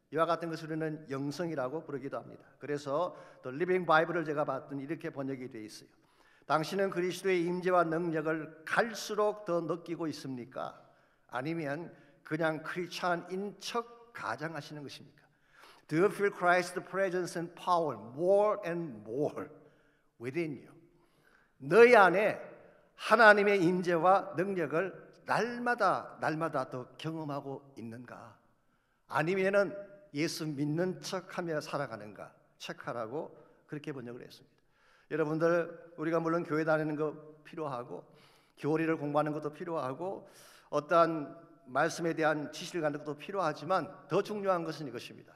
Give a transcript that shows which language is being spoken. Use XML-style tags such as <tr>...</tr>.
<ko>이와 같은 것을 우리는 영성이라고 부르기도 합니다. 그래서 The Living Bible을 제가 봤더니 이렇게 번역이 되어 있어요. 당신은 그리스도의 임재와 능력을 갈수록 더 느끼고 있습니까? 아니면 그냥 크리스찬인 척 가장하시는 것입니까?</ko> <en>Do you feel Christ's presence and power more and more within you?</en> <ko>너희 안에 하나님의 임재와 능력을 날마다 더 경험하고 있는가? 아니면은 예수 믿는 척하며 살아가는가? 체크하라고 그렇게 번역을 했습니다. 여러분들 우리가 물론 교회 다니는 거 필요하고 교리를 공부하는 것도 필요하고 어떠한 말씀에 대한 지식을 갖는 것도 필요하지만 더 중요한 것은 이것입니다.</ko>